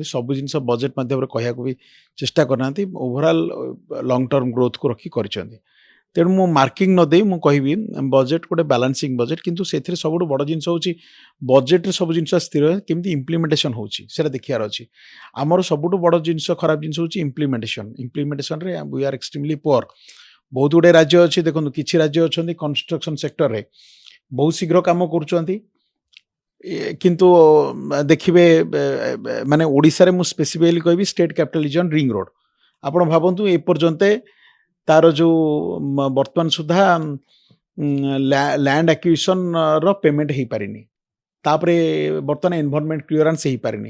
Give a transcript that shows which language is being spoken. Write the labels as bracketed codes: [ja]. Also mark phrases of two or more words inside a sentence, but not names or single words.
[or] ସବୁ ଜିନିଷ ବଜେଟ୍ ମାଧ୍ୟମରେ କହିବାକୁ ବି ଚେଷ୍ଟା କରିନାହାନ୍ତି। [en] overall long term growth [or] ରଖି କରିଛନ୍ତି। ତେଣୁ ମୁଁ ମାର୍କିଂ ନ ଦେଇ ମୁଁ କହିବି ବଜେଟ୍ ଗୋଟେ [en] balancing budget, [or] କିନ୍ତୁ ସେଥିରେ ସବୁଠୁ ବଡ଼ ଜିନିଷ ହେଉଛି ବଜେଟ୍ରେ ସବୁ ଜିନିଷ ସ୍ଥିର କେମିତି ଇମ୍ପ୍ଲିମେଣ୍ଟେସନ୍ ହେଉଛି ସେଇଟା ଦେଖିବାର ଅଛି। ଆମର ସବୁଠୁ ବଡ଼ ଜିନିଷ ଖରାପ ଜିନିଷ ହେଉଛି ଇମ୍ପ୍ଲିମେଣ୍ଟେସନ୍ରେ [en] we are extremely poor. [or] ବହୁତ ଗୁଡ଼ିଏ ରାଜ୍ୟ ଅଛି, ଦେଖନ୍ତୁ କିଛି ରାଜ୍ୟ ଅଛନ୍ତି [en] construction sector [or] ବହୁତ ଶୀଘ୍ର କାମ କରୁଛନ୍ତି, କିନ୍ତୁ ଦେଖିବେ ମାନେ ଓଡ଼ିଶାରେ ମୁଁ ସ୍ପେସିଫିକାଲି କହିବି [en] state capital region ring road. [or] ଆପଣ ଭାବନ୍ତୁ ଏପର୍ଯ୍ୟନ୍ତ ତାର ଯେଉଁ ବର୍ତ୍ତମାନ ସୁଦ୍ଧା [en] land acquisition payment [or] ହେଇପାରିନି, ତାପରେ ବର୍ତ୍ତମାନ [en] environment clearance [or] ହେଇପାରିନି।